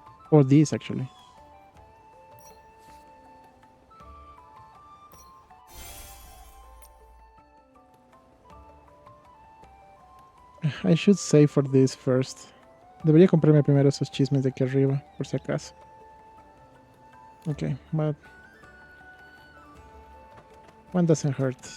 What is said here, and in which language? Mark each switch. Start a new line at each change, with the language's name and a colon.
English: Or these actually. I should save for this first.
Spanish: Debería comprarme primero esos chismes de aquí arriba, por si acaso.
English: Okay, but one doesn't hurt.